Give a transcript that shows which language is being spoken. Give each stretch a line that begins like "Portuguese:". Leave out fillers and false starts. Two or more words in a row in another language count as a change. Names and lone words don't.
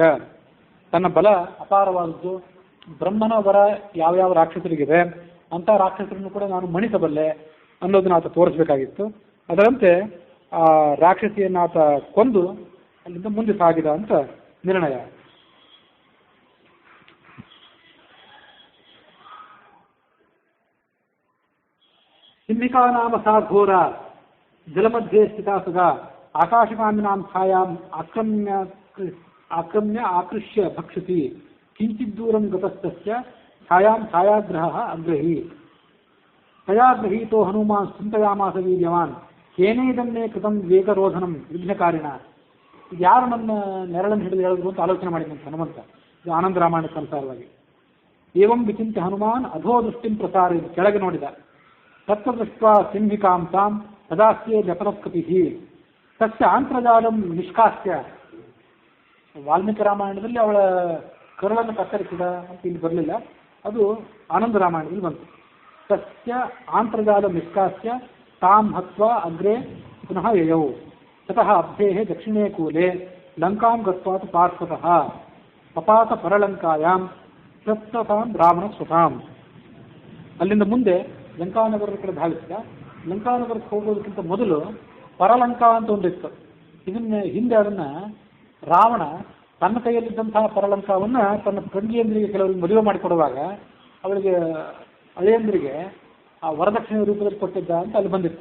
Kannada: ತನ್ನ ಬಲ ಅಪಾರವಾದದ್ದು, ಬ್ರಹ್ಮನ ವರ ಯಾವ್ಯಾವ ರಾಕ್ಷಸರಿಗಿದೆ ಅಂತ ರಾಕ್ಷಸರನ್ನು ಕೂಡ ನಾನು ಮಣಿಸಬಲ್ಲೆ ಅನ್ನೋದನ್ನ ಆತ ತೋರಿಸಬೇಕಾಗಿತ್ತು. ಅದರಂತೆ ಆ ರಾಕ್ಷಸಿಯನ್ನು ಆತ ಕೊಂದು ಅಲ್ಲಿಂದ ಮುಂದೆ ಸಾಗಿದ ಅಂತ ನಿರ್ಣಯ.
Sanskrit: ಸಿಂಹಿಕಾ ನಾಮ ಸಾ ಘೋರ ಜಲಮಧ್ಯೆ ಸ್ಥಿತಾ ಸದಾ ಆಕಾಶಕಾಮಿನಾಂ ಛಾಯಾಂ ಆಕ್ರಮ್ಯ ಆಕೃಷ್ಯ ಭಕ್ಷತಿ ಕಿಂಚಿದ್ದೂರಂ ಗತಸ್ತಸ್ಯ ಛಾಯಾಂ ಛಾಯಾಗ್ರಹಃ ಅಗ್ರಹಿ ತಯಾ ಗೃಹೀತೋ ಹನುಮಾನ್ ಚಿಂತಯಾಮಾಸ ವೀರ್ಯವಾನ್ ಕೇನೇದನ್ನೇ ಕೃತಂ ವೇಗರೋಧನಂ ವಿಘ್ನಕಾರಿಣ.
Kannada: ಯಾರು ನನ್ನ ನೆರಳನ್ನು ಹಿಡಿದು ಹೇಳಿದ್ರು ಅಂತ ಆಲೋಚನೆ ಮಾಡಿದಂತೆ ಹನುಮಂತ. ಆನಂದ ರಾಮಾಯಣಕ್ಕೆ ಅನುಸಾರವಾಗಿ.
Sanskrit: ಏವಂ ವಿಚಿಂತ್ಯ ಹನುಮಾನ್ ಅಧೋ ದೃಷ್ಟಿಂ ಪ್ರಸಾರ,
Kannada: ಕೆಳಗೆ ನೋಡಿದ.
Sanskrit: ತತ್ವದೃಷ್ಟ ಸಿಂಹಿಕಾಂ ತಾಂ ತದಾಸ್ಯೇ ಜಪರತ್ಕಪಿ ತಸ್ಯ ಆಂತ್ರಜಾಲಂ ನಿಷ್ಕಾಸ್ಯ.
Kannada: ವಾಲ್ಮೀಕಿ ರಾಮಾಯಣದಲ್ಲಿ ಅವಳ ಕರುಳನ್ನು ಕತ್ತರಿಸಿದ ಅಂತ ಇಲ್ಲಿ ಬರಲಿಲ್ಲ, ಅದು ಆನಂದ ರಾಮಾಯಣದಲ್ಲಿ ಬಂತು.
Sanskrit: ತಸ್ಯ ಆಂತ್ರಜಾಲ ನಿಷ್ಕಾಸ್ಯ ತಾಂ ಹತ್ವಾ ಅಗ್ರೆ ಪುನಃ ಯಯೌ ತತಃ ಅಬ್ಧೇಃ ದಕ್ಷಿಣೇ ಕೂಲೆ ಲಂಕಾಂ ಗತ್ವಾತು ಪಾರ್ಶ್ವತಃ ಪಪಾತ ಪರಲಂಕಾಯಾಂ ಸತ್ತತಾಂ ರಾವಣ ಸ್ವತಾಂ.
Kannada: ಅಲ್ಲಿಂದ ಮುಂದೆ ಲಂಕಾನಗರದ ಕಡೆ ಧಾವಿಸಿದ. ಲಂಕಾನಗರಕ್ಕೆ ಹೋಗೋದಕ್ಕಿಂತ ಮೊದಲು ಪರಲಂಕಾ ಅಂತ ಒಂದಿತ್ತು. ಇದನ್ನ ಹಿಂದೆ ಅದನ್ನ ರಾವಣ ತನ್ನ ಕೈಯಲ್ಲಿದ್ದಂತಹ ಪರಲಂಕಾವನ್ನ ತನ್ನ ತಂಗಿಯಂದ್ರಿಗೆ ಕೆಲವರಿಗೆ ಮದುವೆ ಮಾಡಿಕೊಡುವಾಗ ಅವಳಿಗೆ ಅಳಿಯಂದ್ರಿಗೆ ಆ ವರದಕ್ಷಿಣೆ ರೂಪದಲ್ಲಿ ಕೊಟ್ಟಿದ್ದ ಅಂತ ಅಲ್ಲಿ ಬಂದಿತ್ತು.